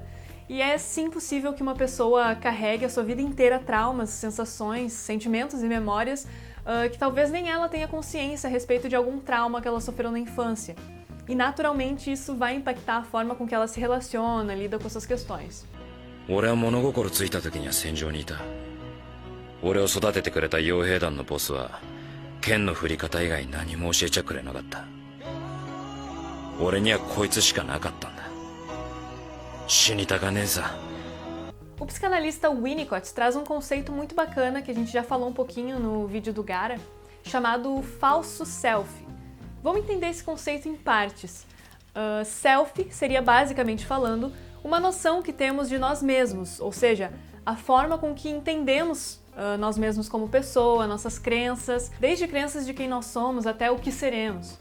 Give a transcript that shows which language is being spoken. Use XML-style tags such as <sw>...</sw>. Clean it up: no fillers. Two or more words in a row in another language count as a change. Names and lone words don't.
<pt>E é sim possível que uma pessoa carregue a sua vida inteira traumas, sensações, sentimentos e memórias que talvez nem ela tenha consciência a respeito de algum trauma que ela sofreu na infância. E naturalmente isso vai impactar a forma com que ela se relaciona, lida com essas questões.</pt> <ja>俺を育ててくれた傭兵団のボスは剣の振り方以外何も教えちゃくれなかった。俺にはこいつしかなかったんだ。死にたかねえさ。</ja> <pt>O psicanalista Winnicott traz um conceito muito bacana que a gente já falou um pouquinho no vídeo do Gara, chamado falso self. Vamos entender esse conceito em partes. Self seria, basicamente falando, uma noção que temos de nós mesmos, ou seja, a forma com que entendemos nós mesmos como pessoa, nossas crenças, desde crenças de quem nós somos até o que seremos.</pt>